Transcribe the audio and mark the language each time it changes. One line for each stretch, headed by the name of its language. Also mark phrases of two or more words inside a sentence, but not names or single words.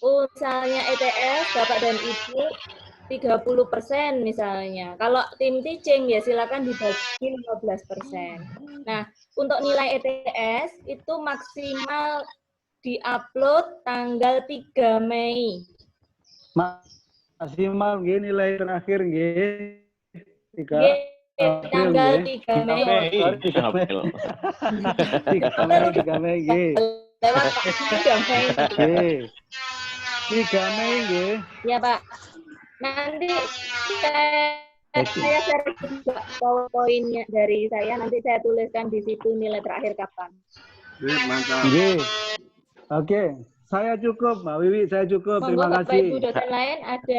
Indonesian: misalnya ETS Bapak dan Ibu 30% misalnya. Kalau tim teaching ya silakan dibagi 15%. Nah, untuk nilai ETS itu maksimal diupload tanggal 3 Mei. Maksimal nggih nilai terakhir nggih. Tanggal 3 Mei. 3 Mei nggih. Lewat 3 Mei. Nggih. 3 Mei nggih. Ya, Pak. Nanti saya share juga PowerPoint-nya dari saya, nanti saya tuliskan di situ nilai terakhir kapan. Mantap. Nggih. Oke, saya cukup, Mbak Wiwi, saya cukup. Monggo, Terima Bapak kasih. Ibu dosen lain ada.